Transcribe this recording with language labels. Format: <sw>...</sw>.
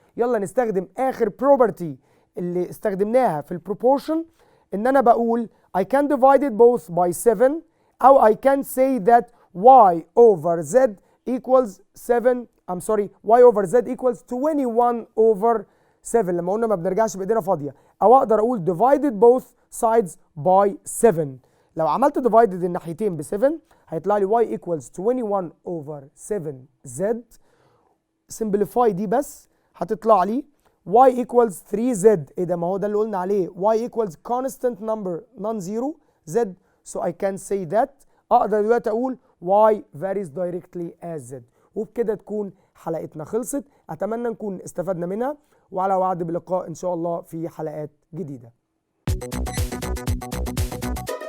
<ar>يلا نستخدم اخر property اللي استخدمناها في البروبورشن، ان انا بقول</ar> <en>I can divide both by 7</en> <ar>او</ar> <en>I can say that y over z equals 7 y over z equals 21 over 7</en> <ar>لما قلنا ما بنرجعش بايدينا فاضيه، او اقدر اقول</ar> <en>divided both sides by 7.</en> <ar>لو عملت</ar> <en>divided</en> <ar>الناحيتين ب 7 هيطلع لي</ar> <en>y equals 21 over 7z. simplify</en> <ar>دي بس هتطلع لي</ar> <en>y equals 3z.</en> <ar>ايه ده؟ ما هو ده اللي قلنا عليه</ar> <en>y equals constant number non-zero z. so I can say that</en> <ar>اقدر دلوقتي اقول</ar> <en>y varies directly as z.</en> <ar>وبكده تكون حلقتنا خلصت. اتمنى نكون استفدنا منها، وعلى وعد بلقاء ان شاء الله في حلقات جديدة.</ar>